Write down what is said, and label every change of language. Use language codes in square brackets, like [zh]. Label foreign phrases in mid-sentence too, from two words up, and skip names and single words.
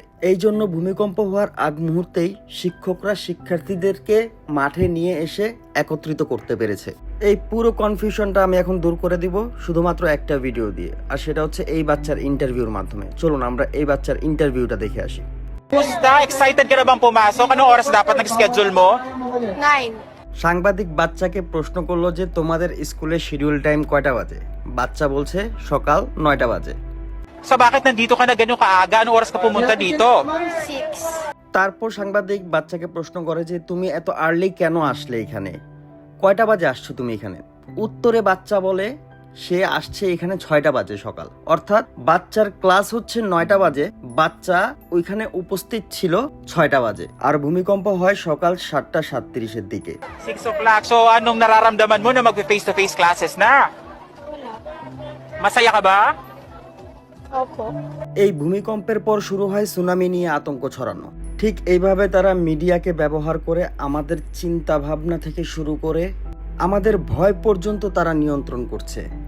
[bn] এই জন্য ভূমিকম্প হওয়ার আগ মুহূর্তেই শিক্ষকরা শিক্ষার্থীদেরকে মাঠে নিয়ে এসে একত্রিত করতে পেরেছে। এই পুরো কনফিউশনটা আমি এখন দূর করে দিব শুধুমাত্র একটা ভিডিও দিয়ে, আর সেটা হচ্ছে এই বাচ্চার ইন্টারভিউর মাধ্যমে। চলুন আমরা এই বাচ্চার ইন্টারভিউটা দেখে আসি। [tl] Kumusta? Excited ka na bang pumasok? Anong oras dapat nag-schedule mo? 9. [bn] সাংবাদিক বাচ্চাকে প্রশ্ন করলো যে তোমাদের স্কুলের শিডিউল টাইম কয়টা বাজে। বাচ্চা বলছে সকাল 9টা বাজে। [tl] So bakit nandito ka na ganyan kaaga? Anong oras ka pumunta dito? 6. [bn] তারপর সাংবাদিক বাচ্চাকে প্রশ্ন করে যে তুমি এত আর্লি কেন আসলে এখানে, কয়টা বাজে আসছো তুমি এখানে? উত্তরে বাচ্চা বলে সে আসছে এখানে 6টা বাজে সকাল, অর্থাৎ বাচ্চার ক্লাস হচ্ছে 9টা বাজে, বাচ্চা ওইখানে উপস্থিত ছিল 6টা বাজে। আর ভূমিকম্প হয় সকাল 7:37-এর দিকে। [tl] 6 o'clock. So anong nararamdaman mo na mag- [en] face-to-face classes [tl] na? Masaya ka ba? Opo. [bn] এই ভূমিকম্পের পর শুরু হয় সুনামি নিয়ে আতঙ্ক ছড়ানো। ঠিক এইভাবে তারা মিডিয়াকে ব্যবহার করে আমাদের চিন্তা ভাবনা থেকে শুরু করে আমাদের ভয় পর্যন্ত তারা নিয়ন্ত্রণ করছে।